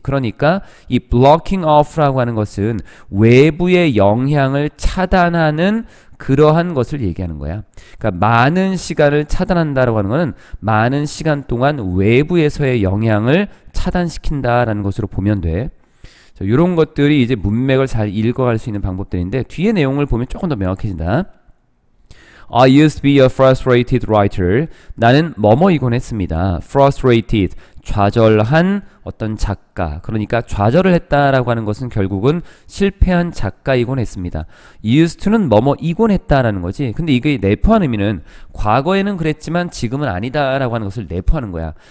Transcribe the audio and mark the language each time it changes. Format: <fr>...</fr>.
<ko>그러니까 이 blocking off라고 하는 것은 외부의 영향을 차단하는 그러한 것을 얘기하는 거야. 그러니까 많은 시간을 차단한다라고 하는 것은 많은 시간 동안 외부에서의 영향을 차단시킨다라는 것으로 보면 돼. 이런 것들이 이제 문맥을 잘 읽어갈 수 있는 방법들인데 뒤에 내용을 보면 조금 더 명확해진다.</ko> <en>I used to be a frustrated writer.</en> <ko>나는 뭐뭐이곤 했습니다. frustrated, 좌절한 어떤 작가. 그러니까 좌절을 했다라고 하는 것은 결국은 실패한 작가이곤 했습니다. used to는 뭐뭐이곤 했다라는 거지. 근데 이게 내포한 의미는 과거에는 그랬지만 지금은 아니다라고 하는 것을 내포하는 거야.</ko>